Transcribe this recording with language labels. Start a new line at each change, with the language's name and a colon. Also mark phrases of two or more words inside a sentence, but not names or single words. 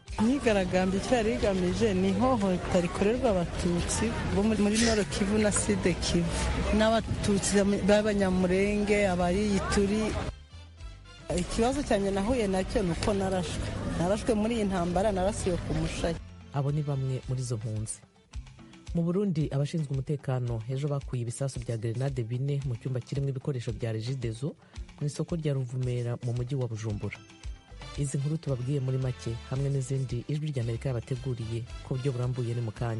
Kinyarwanda: Imyigaragambyo cyari igamije ni ihohotera rikorerwa abatutsi bo muri Nord Kivu na Sud Kivu n'abatutsi b'abanyamurenge abayituri. Ikibazo cyane nahuye nacyo nuko narashwe muri iyi ntambara, narasiwe ku Mushayi. Abo ni bamwe muri izo mpunzi. Mu Burundi abashinzwe umutekano ejo bakuye ibisasu bya grenade 4 mu cyumba kirimo ibikoresho bya Regideso mu isoko rya Ruvumera mu mujyi wa Bujumbura. Izi nkuru tubabwiye muri make hamwe n'izindi ijwi ry'Amerika yabateguriye ku buryo burambuye ni mu kanya.